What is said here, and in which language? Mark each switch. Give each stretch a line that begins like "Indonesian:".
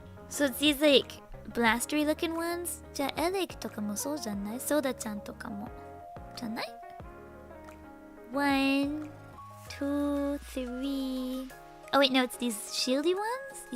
English: So these like blastery looking ones?
Japanese: じゃあエレクとかもそうじゃない？ソーダちゃんとかもじゃない？
English: 1, 2, 3 Oh wait, no, it's these shieldy ones?